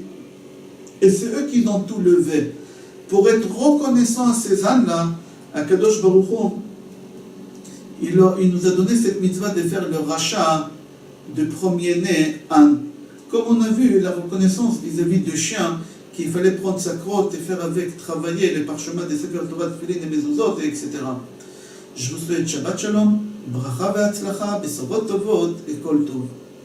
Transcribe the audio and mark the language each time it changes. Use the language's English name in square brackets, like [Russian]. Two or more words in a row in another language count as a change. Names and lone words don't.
[French] Et c'est eux qui ont tout levé. Pour être reconnaissant à ces ânes-là, [Hebrew] הקדוש ברוך הוא, [French] il nous a donné cette mitzvah de faire le rachat de premier-né âne. Comme on a vu la reconnaissance vis-à-vis de chiens, qu'il fallait prendre sa crotte et faire avec, travailler les parchemins des [Hebrew] ספר תורה, [French] Tefillin et Mezuzot, etc. Je vous souhaite [Hebrew] שבת שלום, ברכה והצלחה, בשורות טובות [French] et [Hebrew] כל טוב.